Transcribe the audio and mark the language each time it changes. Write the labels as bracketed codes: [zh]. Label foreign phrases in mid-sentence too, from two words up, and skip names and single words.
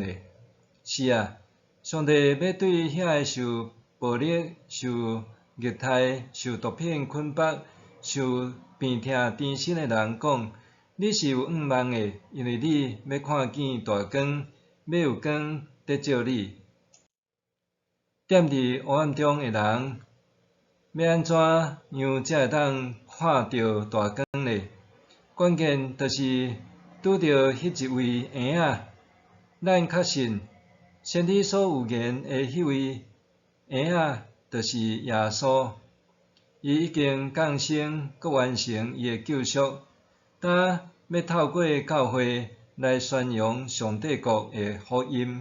[nan] 是啊，上帝要对遐个受暴力、受虐待、受毒品捆绑、受病痛缠身的人讲，你是有盼望的，因为你要看见大光，要有光在照你。踮伫黑暗中的人， 要安怎样才会当看到大光呢？关键就是拄着迄一位婴仔，咱确信先知所有言的迄位婴仔，就是耶稣。伊已经降生，佮完成伊的救赎，呾要透过教会来宣扬上帝国的福音。